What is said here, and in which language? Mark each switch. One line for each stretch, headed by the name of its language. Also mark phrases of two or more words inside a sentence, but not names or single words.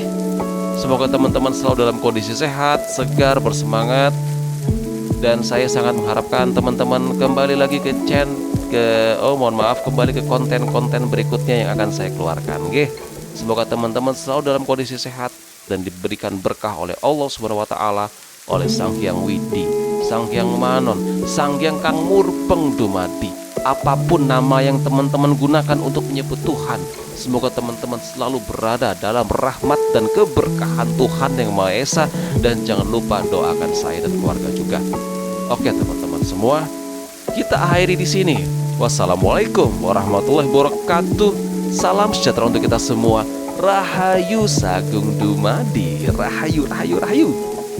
Indonesian: Semoga teman-teman selalu dalam kondisi sehat, segar, bersemangat, dan saya sangat mengharapkan teman-teman kembali lagi kembali ke konten-konten berikutnya yang akan saya keluarkan. Semoga teman-teman selalu dalam kondisi sehat dan diberikan berkah oleh
Arabic: Allah Subhanahu wa taala,
Indonesian: oleh Sang Hyang Widi, Sang Hyang Manon, Sang Hyang Kang Murpeng Dumadi. Apapun nama yang teman-teman gunakan untuk menyebut Tuhan, semoga teman-teman selalu berada dalam rahmat dan keberkahan Tuhan Yang Maha Esa, dan jangan lupa doakan saya dan keluarga juga. Oke teman-teman semua, kita akhiri di sini.
Arabic: Wassalamualaikum warahmatullahi wabarakatuh.
Indonesian: Salam sejahtera untuk kita semua.
Javanese: Rahayu Sagung Dumadi. Rahayu, rahayu, rahayu.